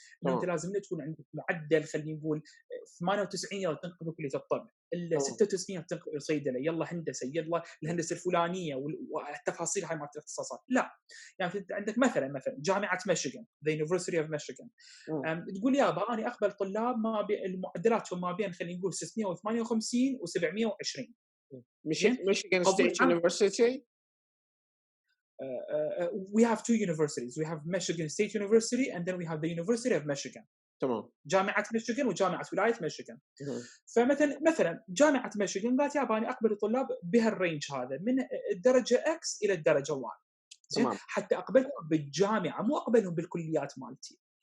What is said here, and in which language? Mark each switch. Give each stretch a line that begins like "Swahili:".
Arabic: انه انت لازم تكون عندك معدل خلينا نقول 98 يلا تنقل كليه الطب، الا 96 تنقل صيدله، يلا هندسه، يلا الهندسه الفلانيه والتفاصيل هاي مالت الاختصاصات. لا، يعني انت عندك مثلا جامعه ميشيغان،
English: the university of Michigan,
Arabic: تقول يابا انا اقبل طلاب ما المعدلاتهم ما بين خلينا نقول 658 و720.
English: Michigan State University. We have two universities. We have Michigan State University and then we have the University of Michigan.
Arabic: تمام. جامعة ميشيغان وجامعة ولاية ميشيغان. فمثلا جامعة ميشيغان قالت يابا انا اقبل الطلاب بهالرينج هذا من الدرجة X الى الدرجة Y. زين، حتى اقبلهم بالجامعة مو اقبلهم بالكليات مالتي.